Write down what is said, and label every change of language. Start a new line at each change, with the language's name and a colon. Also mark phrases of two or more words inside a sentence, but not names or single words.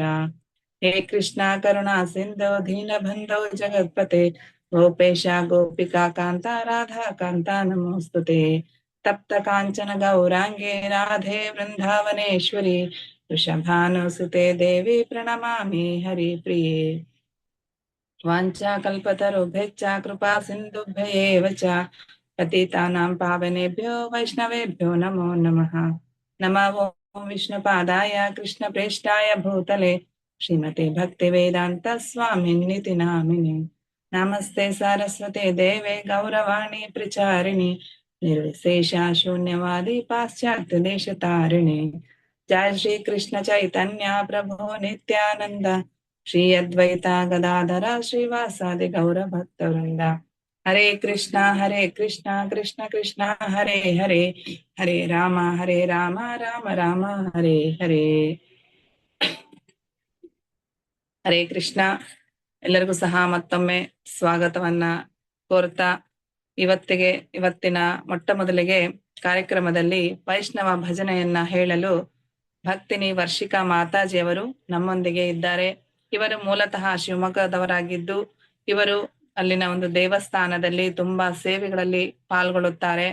Sanskrit: ಹೇ ಕೃಷ್ಣ ಕರುಣಾ ಸಿಂಧು ದೀನಬಂಧೋ ಜಗತ್ಪತೆ ಗೋಪೇಶ ಗೋಪಿಕಾ ಕಾಂತ ರಾಧಾ ಕಾಂತ ನಮೋಸ್ತುತೆ. ತಪ್ತ ಕಾಂಚನ ಗೌರಾಂಗೇ ರಾಧೆ ವೃಂದಾವನೇಶ್ವರಿ ವೃಷಭಾನುಸುತೆ ದೇವಿ ಪ್ರಣಮಾಮಿ ಹರಿ ಪ್ರಿಯೇ. ವಾಂಛಾ ಕಲ್ಪತರುಭ್ಯಶ್ಚ ಕೃಪಾ ಸಿಂಧುಭ್ಯ ಏವ ಚ ಪತಿತಾನಾಂ ಪಾವನೇಭ್ಯೋ ವೈಷ್ಣವೇಭ್ಯೋ ನಮೋ ನಮಃ. ನಮೋ ಓಂ ವಿಷ್ಣುಪಾದಾಯ ಕೃಷ್ಣ ಪ್ರೇಷ್ಠಾಯ ಭೂತಲೆ ಶ್ರೀಮತೆ ಭಕ್ತಿ ವೇದಾಂತ ಸ್ವಾಮಿನ್ನಿತಿ ನಾಮಿನೆ. ನಮಸ್ತೆ ಸರಸ್ವತಿ ದೇವೆ ಗೌರವಾಣಿ ಪ್ರಚಾರಿಣಿ ನಿರ್ವಿಶೇಷ ಶೂನ್ಯವಾದಿ ಪಾಶ್ಚಾತ್ಯ ದೇಶ ತಾರಿಣಿ. ಜಯ ಶ್ರೀ ಕೃಷ್ಣ ಚೈತನ್ಯ ಪ್ರಭು ನಿತ್ಯಾನಂದ ಶ್ರೀ ಅದ್ವೈತ ಗದಾಧರ ಶ್ರೀವಾಸಾದಿ ಗೌರ ಭಕ್ತವೃಂದ. ಹರೇ ಕೃಷ್ಣ ಕೃಷ್ಣ ಕೃಷ್ಣ ಹರೇ ಹರೇ ಹರೇ ರಾಮ ರಾಮ ರಾಮ ಹರೇ ಹರೇ. ಹರೇ ಕೃಷ್ಣ.
Kannada: ಎಲ್ಲರಿಗೂ ಸಹ ಮತ್ತೊಮ್ಮೆ ಸ್ವಾಗತವನ್ನ ಕೋರ್ತಾ ಇವತ್ತಿನ ಮೊಟ್ಟ ಮೊದಲಿಗೆ ಕಾರ್ಯಕ್ರಮದಲ್ಲಿ ವೈಷ್ಣವ ಭಜನೆಯನ್ನ ಹೇಳಲು ಭಕ್ತಿನಿ ವರ್ಷಿಕಾ ಮಾತಾಜಿಯವರು ನಮ್ಮೊಂದಿಗೆ ಇದ್ದಾರೆ. ಇವರು ಮೂಲತಃ ಶಿವಮೊಗ್ಗದವರಾಗಿದ್ದು ಇವರು ಅಲ್ಲಿನ ಒಂದು ದೇವಸ್ಥಾನದಲ್ಲಿ ತುಂಬಾ ಸೇವೆಗಳಲ್ಲಿ ಪಾಲ್ಗೊಳ್ಳುತ್ತಾರೆ.